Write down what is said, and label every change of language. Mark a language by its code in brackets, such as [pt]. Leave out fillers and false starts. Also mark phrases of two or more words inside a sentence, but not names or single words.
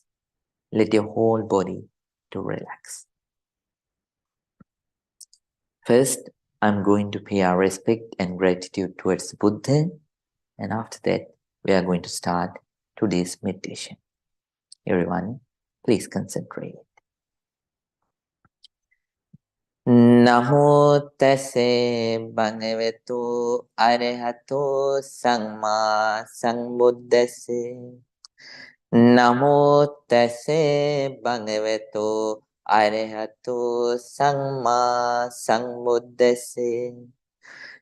[en] Let your whole body to relax. First, I'm going to pay our respect and gratitude towards Buddha, and after that, we are going to start today's meditation. Everyone, please concentrate. [pi] Namo tase bhagavato arahato samma sambuddhase. Namo tase bhagavato arahato samma sambuddhase.